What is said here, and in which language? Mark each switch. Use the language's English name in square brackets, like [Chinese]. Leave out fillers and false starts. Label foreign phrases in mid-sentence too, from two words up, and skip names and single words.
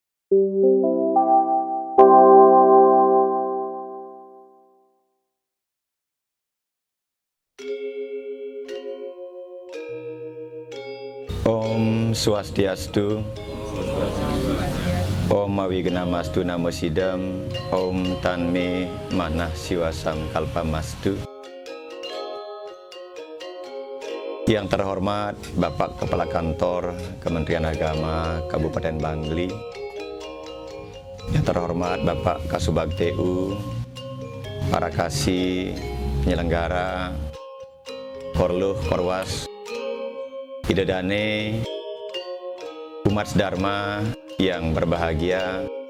[Sanskrit] Om Swastiastu, Om Mawigna-mastu Namo Sidam, Om Tanme Manah Siwasam Kalpamastu. [Indonesian] Yang terhormat Bapak Kepala Kantor Kementerian Agama Kabupaten Bangli, yang terhormat Bapak Kasubag TU, para kasih penyelenggara, Korluh, Korwas, Idedane, umat Dharma yang berbahagia,